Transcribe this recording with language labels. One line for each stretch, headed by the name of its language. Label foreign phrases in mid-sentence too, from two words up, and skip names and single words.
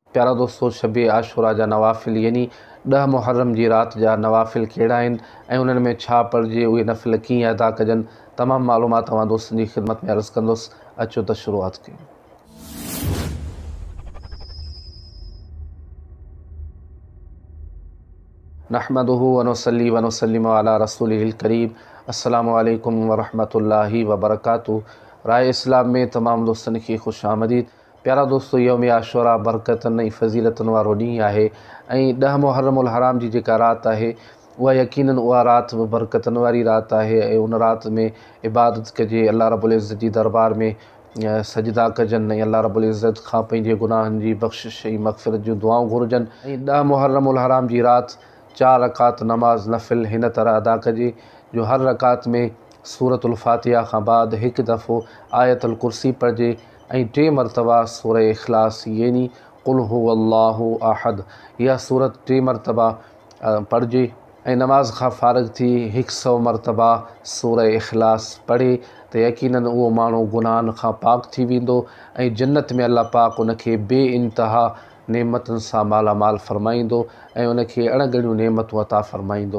Sindhi: प्यारा दोस्तों, शब आशूरा जा नवाफ़िल यानी 10 मुहर्रम जी रात जा नवाफ़िल कहिड़ा आहिनि ऐं उन्हनि में छा पढ़िजे, उहे नफ़िल कीअं अदा कजनि, तमामु मालूमात तव्हां दोस्तनि जी ख़िदमत में अर्ज़ु कंदुसि। अचो त शुरूआत कयूं।
Arabic: نحمده ونصلي ونسلم على رسوله الكريم. السلام عليكم ورحمة الله وبركاته.
Sindhi: राय इस्लाम में तमामु दोस्तनि खे ख़ुशि आमदीद। प्यारा दोस्तो, यौम आशूरा बरकतनि ऐं फ़ज़ीलतुनि वारो ॾींहुं आहे ऐं 10 मुहर्रमुल हराम जी जेका राति आहे उहा यकीनन उहा राति बि बरकतनि वारी राति आहे ऐं उन राति में इबादत कजे, अल्लाह रब्बुल इज़्ज़त जी दरबार में सजदा कजनि ऐं अल्लाह रब्बुल इज़्ज़त खां पंहिंजे गुनाहनि जी बख़्शिश ऐं मग़फ़िरत जूं दुआऊं घुरिजनि। ऐं 10 मुहर्रमुल हराम जी राति 4 रकात नमाज़ नफ़िल हिन तरह अदा कजे जो हर रकात में सूरतुल फ़ातिहा खां बाद हिकु दफ़ो आयतुल कुर्सी पढ़िजे ऐं 3 मरतबा सूरह इख़लास यानी
Arabic: قل هو الله أحد
Sindhi: इहा सूरत 3 मरतबा पढ़िजे ऐं नमाज़ खां फ़ारिग़ थी 100 मरतबा सूरह इख़लास पढ़े त यकीनन उहो माण्हू गुनाहनि खां पाक थी वेंदो ऐं जन्नत में अल्लाह पाक उनखे बेइंतिहा नेमतुनि सां मालामाल फ़रमाईंदो ऐं उनखे अणॻणियूं नेमतूं अता फ़रमाईंदो।